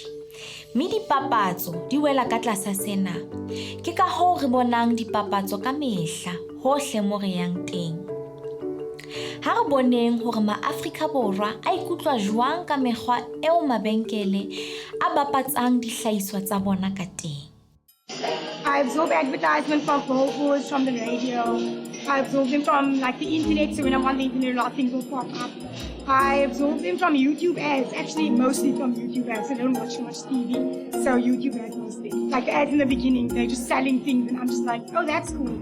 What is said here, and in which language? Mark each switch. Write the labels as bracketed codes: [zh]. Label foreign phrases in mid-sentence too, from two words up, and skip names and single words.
[st] Mme dipapatso di wela ka tlasa sena. Ke ka hoo re bonang dipapatso ka mehla hohle mo re yang teng. Ha re boneng hore ma-Afrika Borwa a ikutlwa jwang ka mekgwa eo mabenkele a bapatsang dihlahiswa tsa bona ka teng. [en] I absorb advertisement from billboards, from the radio. I absorb them from like the internet, so when I'm on the internet, a lot of things will pop up. I absorb them from YouTube ads, actually mostly from YouTube ads. I don't watch too much TV, so YouTube ads mostly. Like the ads in the beginning, they're just selling things, and I'm just like, oh, that's cool.